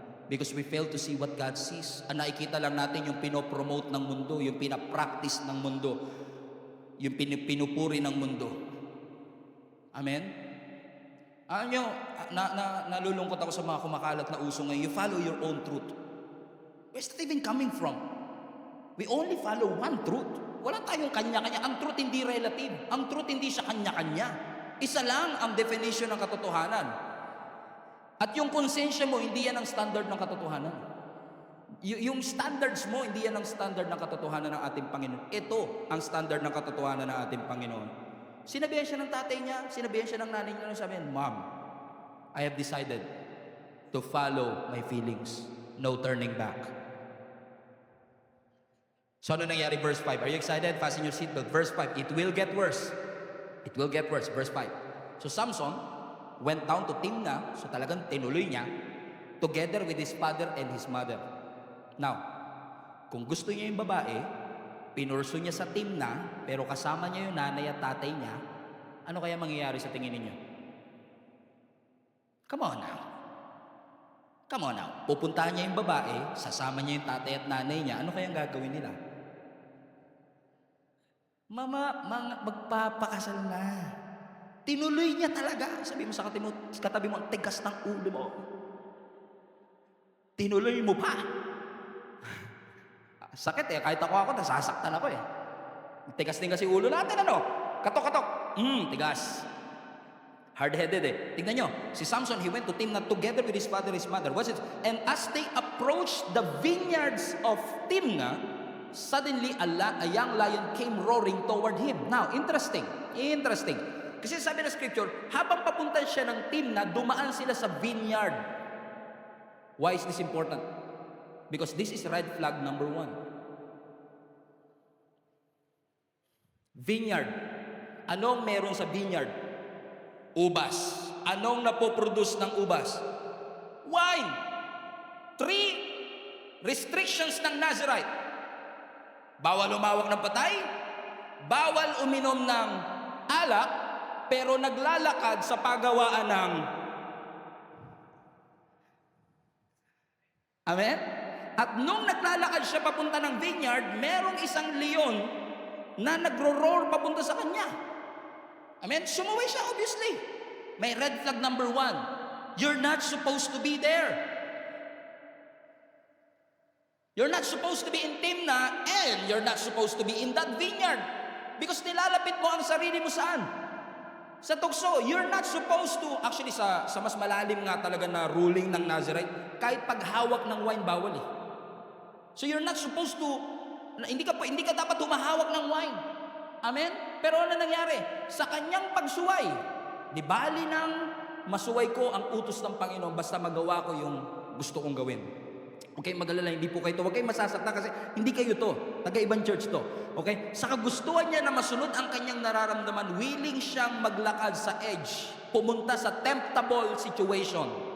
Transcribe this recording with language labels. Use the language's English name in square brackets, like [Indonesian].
[English] Because we fail to see what God sees. [Filipino] Ang nakikita lang natin yung pinopromote ng mundo, yung pinapractice ng mundo, yung pinupuri ng mundo. Amen? Alam nyo, nalulungkot ako sa mga kumakalat na uso ngayon. [English] You follow your own truth. Where's that even coming from? We only follow one truth. [Filipino] Wala tayong kanya-kanya. Ang truth hindi relative. Ang truth hindi siya kanya-kanya. Isa lang ang definition ng katotohanan. At yung konsensya mo, hindi yan ang standard ng katotohanan. Yung standards mo, hindi yan ang standard ng katotohanan ng ating Panginoon. Ito ang standard ng katotohanan ng ating Panginoon. Sinabihan siya ng tatay niya, sinabihan siya ng nanay niya, sabi niya, [English] Mom, I have decided to follow my feelings. No turning back. [Filipino] So ano nangyari? [English] Verse 5. Are you excited? Fasten your seatbelt. Verse 5. It will get worse. It will get worse. Verse 5. So Samson went down to Timnah. So [Filipino] talagang tinuloy niya [English] together with his father and his mother. [Filipino] Now, kung gusto niya yung babae, pinurso niya sa Timnah, pero kasama niya yung nanay at tatay niya, ano kaya mangyayari sa tingin ninyo? [English] Come on now. Come on now. [Filipino] Pupuntahan niya yung babae, sasama niya yung tatay at nanay niya, ano kayang gagawin nila? Mama, magpapakasal na. Tinuloy niya talaga. Sabi mo sa katabi mo, ang tigas ng ulo mo. Tinuloy mo pa. Sakit eh, kahit ako nasasaktan ako eh. Tigas din kasi ulo natin, ano? Katok-katok. Tigas. [English] Hard-headed eh. [Filipino] Tignan nyo, [English] si Samson, he went to Timnah together with his father and his mother. What's it? And as they approached the vineyards of Timnah, suddenly a young lion came roaring toward him. Now, interesting. [Filipino] Kasi sabi ng scripture, habang papunta siya ng Timnah, dumaan sila sa vineyard. [English] Why is this important? Because this is red flag number 1. [Filipino] Vineyard. Anong meron sa vineyard? Ubas. Anong napoproduce ng ubas? Wine. 3 restrictions ng Nazirite. Bawal umawak ng patay, bawal uminom ng alak, pero naglalakad sa pagawaan ng... Amen? At nung naglalakad siya papunta ng vineyard, merong isang leon na nagro-roar papunta sa kanya. Amen? Sumuwi siya, obviously. May red flag number 1. [English] You're not supposed to be there. You're not supposed to be in Timnah, and you're not supposed to be in that vineyard. [Filipino] Because nilalapit mo ang sarili mo saan? Sa tukso. [English] You're not supposed to, [Filipino] actually sa mas malalim nga talaga na ruling ng Nazirite, kahit paghawak ng wine, bawal eh. [English] So you're not supposed to, [Filipino] hindi ka dapat humahawak ng wine. Amen? Pero ano nangyari? Sa kanyang pagsuway, di bali nang masuway ko ang utos ng Panginoon basta magawa ko yung gusto kong gawin. Okay, mag-alala, hindi po kayo to. Huwag kayong masasaktan kasi hindi kayo to. Taga-ibang church to. Okay? Sa kagustuhan niya na masunod ang kanyang nararamdaman, willing siyang maglakad sa edge, pumunta sa [English] temptable situation.